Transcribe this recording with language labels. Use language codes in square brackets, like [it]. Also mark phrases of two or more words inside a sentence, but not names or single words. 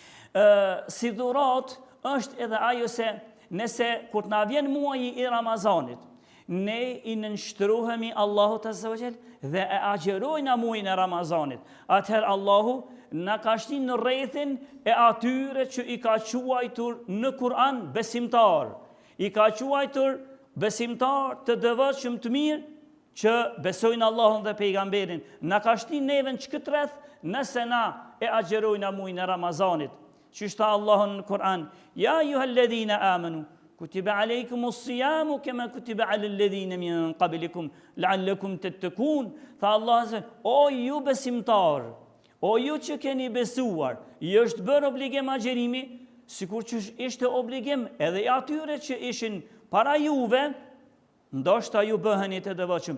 [sq] si dhurat është edhe ajo se nëse kur të na vjen muaji i Ramazanit, ne i nënshtruhemi Allahut [ar] عز وجل [sq] dhe e agjerojna muajin e Ramazanit, atëherë Allahu na ka shtin në rrethin e atyre që i ka quajtur në Kur'an besimtar. I ka quajtur besimtar të devotshëm të mirë që besojnë Allahun dhe pejgamberin. Na ka shtin neve në këtë rreth nëse na e agjerojna muajin e Ramazanit. Që shta Allahun në Kur'an, [ar] يا أيها الذين آمنوا كتب عليكم الصيام كما كتب على الذين من قبلكم لعلكم تتقون. [sq] Tha Allah, o ju besimtar, o ju që keni besuar, ju është bërë obligim agjerimi, sikur që ishte obligim edhe i atyre që ishin para juve, ndoshta ju bëheni të devotshëm.